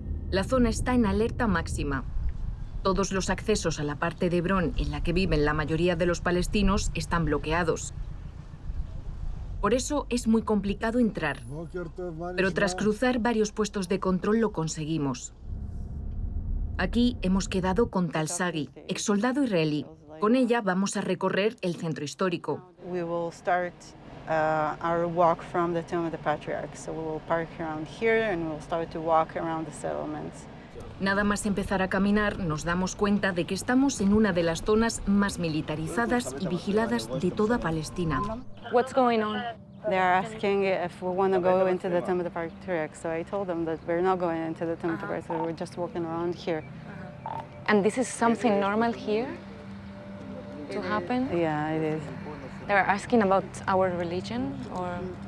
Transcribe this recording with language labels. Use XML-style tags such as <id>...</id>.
<es>La zona está en alerta máxima. Todos los accesos a la parte de Hebrón en la que viven la mayoría de los palestinos están bloqueados. Por eso es muy complicado entrar. Pero tras cruzar varios puestos de control lo conseguimos. Aquí hemos quedado con Tal Sagi, exsoldado israelí. Con ella vamos a recorrer el centro histórico.</es> <en>We will start our walk from the Tomb of the Patriarchs. So we will park around here and we'll start to walk around the settlements.</en> <es>Nada más empezar a caminar, nos damos cuenta de que estamos en una de las zonas más militarizadas y vigiladas de toda Palestina.</es> <en>What's going on? They are asking if we want to go into the Tomb of the Patriarchs. So I told them that we're not going into the Tomb of the Patriarchs. We're just walking around here. And this is something normal here to happen? Yeah, it is. They're asking about our religion or?</en>